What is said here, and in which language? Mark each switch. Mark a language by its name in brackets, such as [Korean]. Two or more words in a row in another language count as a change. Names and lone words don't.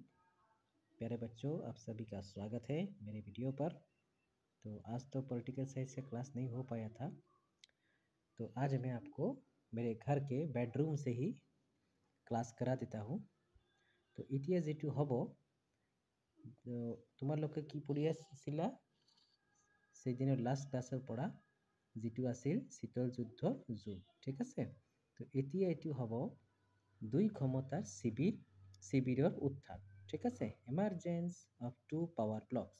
[Hindi] प्यारे बच्चों, आप सभी का स्वागत है मेरे वीडियो पर। तो आज तो [English] political science [Hindi] का क्लास नहीं हो पाया था, तो आज मैं आपको मेरे घर के बेडरूम से ही क्लास करा देता हूँ। तो इतिहास [Assamese] যেটো হ'ব তোমালোকে কি পঢ়ি আছিলা সেইদিনৰ লাষ্ট ক্লাছৰ পৰা, যেটো আছিল শীতল যুদ্ধৰ যুগ। ঠিক আছে, তো এতিয়া এইটো হ'ব দুই ক্ষমতাৰ শিবিৰৰ উত্থান। ঠিক আছে, [English] emergence of two power blocks.